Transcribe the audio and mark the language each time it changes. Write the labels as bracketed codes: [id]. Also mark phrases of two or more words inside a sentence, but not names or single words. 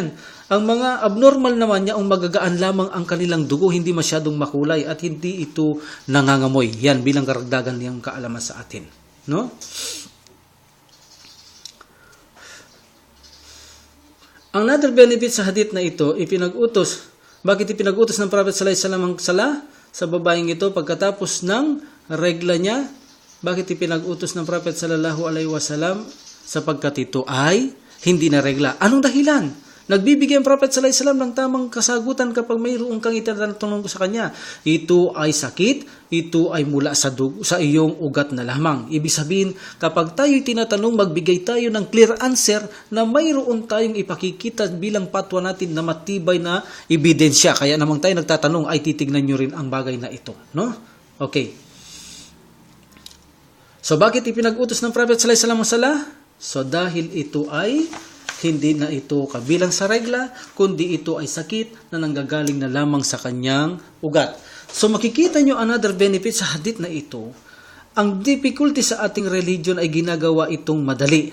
[tl] Ang mga abnormal naman niya, ang magagaan lamang ang kanilang dugo, hindi masyadong makulay at hindi ito nangangamoy. Yan bilang karagdagan niyang kaalaman sa atin. No? Ang [en] another benefit [tl] sa hadith na ito, ipinag-utos. Bakit ipinag-utos ng Prophet [ar] صلى الله عليه وسلم [tl] ang sala sa babaeng ito pagkatapos ng regla niya? Bakit ipinag-utos ng Prophet [ar] صلى الله عليه وسلم? [tl] Sapagkat ito ay hindi na regla. Anong dahilan? Nagbibigay ang Prophet [ar] صلى الله عليه وسلم [tl] ng tamang kasagutan kapag mayroong kang itatanong sa kanya. Ito ay sakit, ito ay mula sa iyong ugat na lamang. Ibig sabihin, kapag tayo'y tinatanong, magbigay tayo ng [en] clear answer [tl] na mayroon tayong ipakikita bilang patwa natin na matibay na ebidensya. Kaya namang tayo nagtatanong, ay titignan nyo rin ang bagay na ito. No? Okay. So, bakit ipinag-utos ng Prophet [ar] صلى الله عليه وسلم [tl] ang sala? So, dahil ito ay hindi na ito kabilang sa regla, kundi ito ay sakit na nanggagaling na lamang sa kanyang ugat. So, makikita nyo [en] another benefit [tl] sa hadith na ito. Ang difficulty sa ating religion ay ginagawa itong madali.